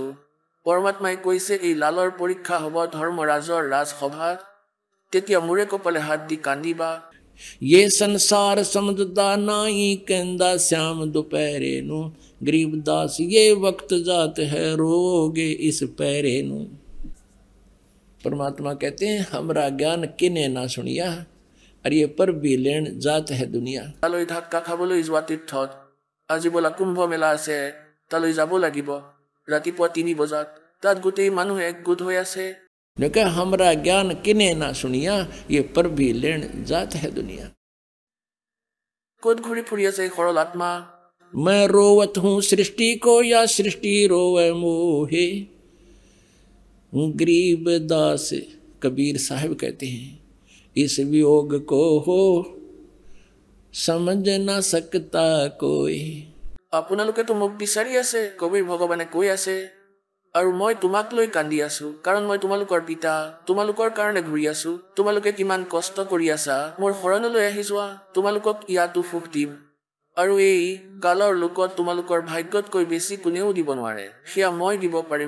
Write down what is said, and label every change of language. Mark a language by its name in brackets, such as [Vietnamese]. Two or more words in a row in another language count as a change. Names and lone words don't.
[Assamese] পৰমাত্মাই কৈছে এই লালৰ পৰীক্ষা হ'ব ধৰ্মৰাজৰ ৰাজসভাত, তেতিয়া মূৰে কপালে হাত দি কান্দিবা। [Hindi] ये संसार समझदा नाई कहंदा श्याम दोपहरे नू, गरीबदास ये वक्त जात है रोगे इस पैरे नू। परमात्मा कहते हैं हमरा ज्ञान किने ना सुनिया, और ये पर भी लेन जात है दुनिया। [Assamese] তালৈ ধাক্কা খাবলৈ যোৱা তীৰ্থত আজি বোলা কুম্ভ মেলা আছে, তালৈ যাব লাগিব ৰাতিপুৱা 3 বজাত। তাত গোটেই মানুহ একগোট হৈ আছে। [Hindi] कहा हमरा ज्ञान किने ना सुनिया, ये पर भी लेन जात है दुनिया। [Assamese] ক'ত ঘূৰি ফুৰি আছে এই সৰল আত্মা? [Hindi] मैं रोवत हूँ सृष्टि को या सृष्टि रोवे मोहे। गरीब दास कबीर साहब कहते हैं इस वियोग को हो समझ ना सकता कोई। [Assamese] আপোনালোকেতো মোক বিচাৰি আছে, কবিৰ ভগৱানে কৈ আছে, আৰু মই তোমাক লৈ কান্দি আছো, কাৰণ মই তোমালোকৰ পিতা, তোমালোকৰ কাৰণে ঘূৰি আছো। তোমালোকে কিমান কষ্ট কৰি আছা, মোৰ শৰণলৈ আহি যোৱা, তোমালোকক ইয়াতো সুখ দিম। আৰু এই কালৰ লোকত তোমালোকৰ ভাগ্যতকৈ বেছি কোনেও দিব নোৱাৰে, সেয়া মই দিব পাৰিম।